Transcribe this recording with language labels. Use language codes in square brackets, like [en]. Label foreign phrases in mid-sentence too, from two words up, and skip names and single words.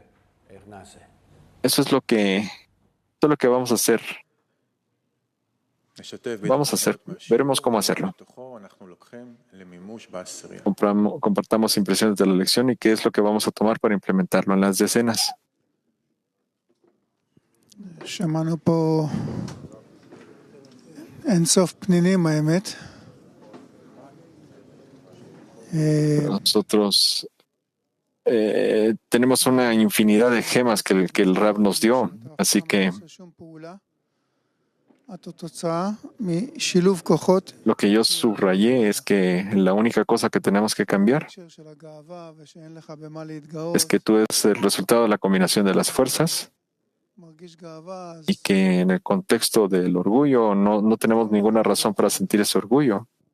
[es] Eso es lo que vamos a hacer. Veremos cómo hacerlo. Compartamos impresiones de la lección y qué es lo que vamos a tomar para implementarlo en las decenas. [he] שמענו פה אינסוף פנינים, האמת. [es] Nosotros tenemos una infinidad de gemas que el Rab nos dio, así que lo que yo subrayé es que la única cosa que tenemos que cambiar es que tú eres el resultado de la combinación de las fuerzas y que en el contexto del orgullo no tenemos ninguna razón para sentir ese orgullo.